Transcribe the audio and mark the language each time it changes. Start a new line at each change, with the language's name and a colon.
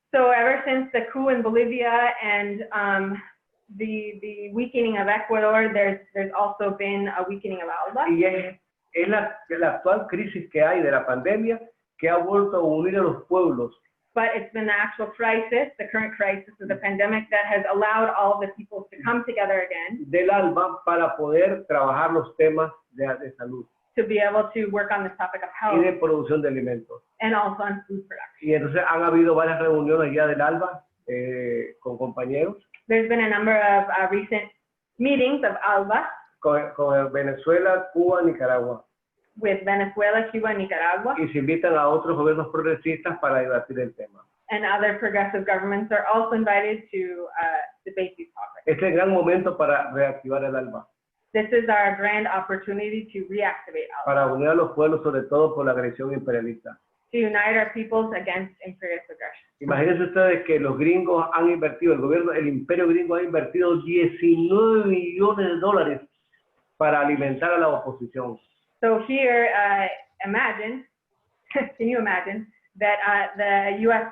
English: So ever since the coup in Bolivia and the weakening of Ecuador, there's also been a weakening of Alba.
Spanish: Y es la actual crisis que hay de la pandemia que ha vuelto a unir a los pueblos.
English: But it's been the actual crisis, the current crisis of the pandemic, that has allowed all the people to come together again.
Spanish: Del Alba para poder trabajar los temas de salud.
English: To be able to work on this topic of health.
Spanish: Y de producción de alimentos.
English: And also on food production.
Spanish: Y entonces han habido varias reuniones ya del Alba con compañeros.
English: There's been a number of recent meetings of ALBA.
Spanish: Con Venezuela, Cuba, Nicaragua.
English: With Venezuela, Cuba, and Nicaragua.
Spanish: Y se invitan a otros gobiernos progresistas para debatir el tema.
English: And other progressive governments are also invited to debate these topics.
Spanish: Este es el gran momento para reactivar el ALBA.
English: This is our grand opportunity to reactivate ALBA.
Spanish: Para unir a los pueblos, sobre todo por la agresión imperialista.
English: To unite our peoples against imperialist aggression.
Spanish: Imagínense ustedes que los gringos han invertido, el imperio gringo ha invertido 19 millones de dólares para alimentar a la oposición.
English: So here, imagine, can you imagine that the U.S.